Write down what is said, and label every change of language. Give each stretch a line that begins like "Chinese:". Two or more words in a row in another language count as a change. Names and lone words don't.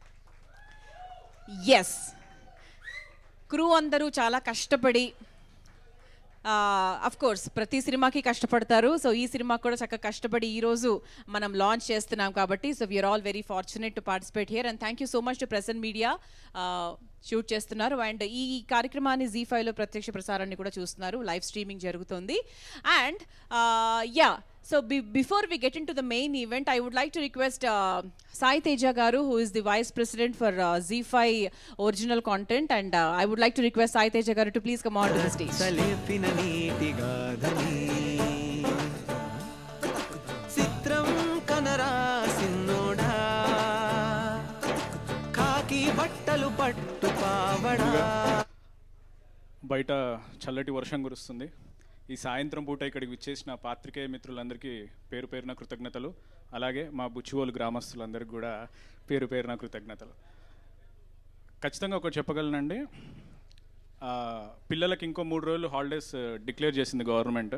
Telugu: ఎస్, క్రూ అందరూ చాలా కష్టపడి
English: of course
Telugu: ప్రతి సినిమాకి కష్టపడతారు. సో ఈ సినిమా కూడా చక్కగా కష్టపడి ఈరోజు మనం లాంచ్ చేస్తున్నాం కాబట్టి
English: so we're all very fortunate to participate here and thank you so much to present media
Telugu: షూట్ చేస్తున్నారు. అండ్ ఈ కార్యక్రమాన్ని ZEE5లో ప్రత్యక్ష ప్రసారాన్ని కూడా చూస్తున్నారు,
English: live streaming
Telugu: జరుగుతుంది.
English: అండ్ so before we get into the main event, I would like to request Sai Teja Garu, who is the Vice President for ZEE5 original content, and I would like to request Sai Teja Garu to please come on to the stage.
Telugu: చిత్రం కనరా చిన్నోడా ఖాకీ బట్టలు పట్టు పావడ. బయట చల్లటి వర్షం కురుస్తుంది. ఈ సాయంత్రం పూట ఇక్కడికి విచ్చేసిన పాత్రికేయ మిత్రులందరికీ పేరు పేరున కృతజ్ఞతలు, అలాగే మా బుచ్చివోలు గ్రామస్తులందరికీ కూడా పేరు పేరున కృతజ్ఞతలు. ఖచ్చితంగా ఒకటి చెప్పగలనండి, పిల్లలకి ఇంకో 3 రోజులు
English: holidays declare
Telugu: చేసింది గవర్నమెంట్.